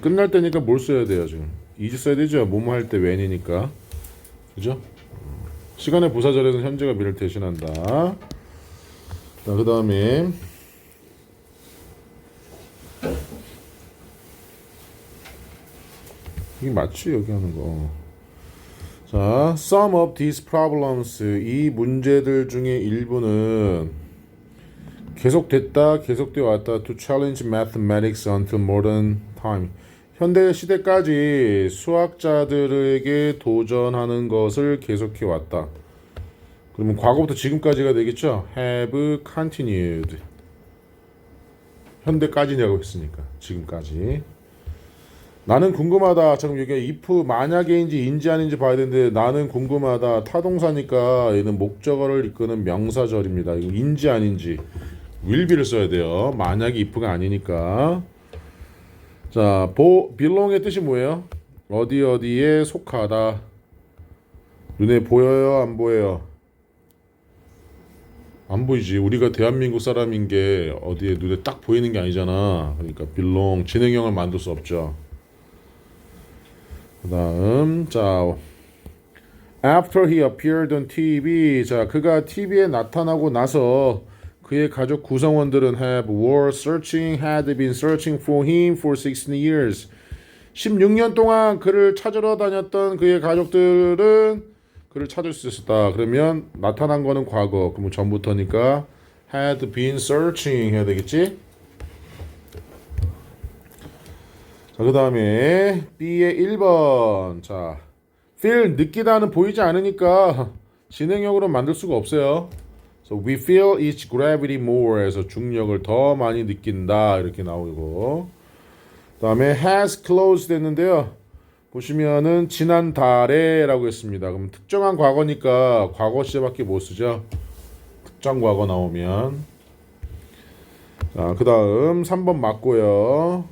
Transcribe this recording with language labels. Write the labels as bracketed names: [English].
[Korean] 끝날 때니까 뭘 써야 돼요, 지금? is 써야 되죠. 뭐뭐 할 때 when이니까. 그죠? 시간의 부사절에서는 현재가 미래를 대신한다. 자, 그다음에 이게 맞지 여기 하는 거. 자, [English] some of these problems. [Korean] 이 문제들 중에 일부는 계속되어 왔다. [English] To challenge mathematics until modern time. [Korean] 현대 시대까지 수학자들에게 도전하는 것을 계속해 왔다. 그러면 과거부터 지금까지가 되겠죠? [English] Have continued. [Korean] 현대까지냐고 했으니까 지금까지. 나는 궁금하다. 지금 여기 if 만약에인지 인지 아닌지 봐야 되는데 나는 궁금하다. 타동사니까 얘는 목적어를 이끄는 명사절입니다. 이거 인지 아닌지 will be를 써야 돼요. 만약에 if가 아니니까. 자, belong의 뜻이 뭐예요? 어디에 속하다. 눈에 보여요? 안 보여요? 안 보이지. 우리가 대한민국 사람인 게 어디에 눈에 딱 보이는 게 아니잖아. 그러니까 belong, 진행형을 만들 수 없죠. 그 다음, 자, [English] after he appeared on TV. [Korean] 자, 그가 TV에 나타나고 나서 그의 가족 구성원들은 [English] had been searching for him for 16 years. [Korean] 16년 동안 그를 찾으러 다녔던 그의 가족들은 그를 찾을 수 있었다. 그러면 나타난 거는 과거. 그러면 전부터니까 [English] had been searching [Korean] 해야 되겠지? 자, 그 다음에 B의 1번. 자, feel 느끼다는 보이지 않으니까 진행형으로 만들 수가 없어요. [English] So we feel its gravity more. [Korean] 해서 중력을 더 많이 느낀다. 이렇게 나오고. 그 다음에 [English] has closed [Korean] 했는데요. 보시면은 지난달에 라고 했습니다. 그럼 특정한 과거니까 과거 시제밖에 못 쓰죠. 특정 과거 나오면. 자, 그 다음 3번 맞고요.